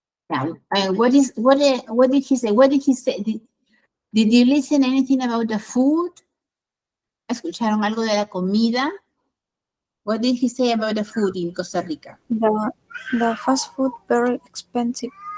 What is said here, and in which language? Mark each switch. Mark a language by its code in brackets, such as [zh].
[en] Yeah. What did he say? What did he say? Did you listen anything about the food? [es] ¿Escucharon algo de la comida? [en] What did he say about the food in Costa Rica? The fast food very expensive.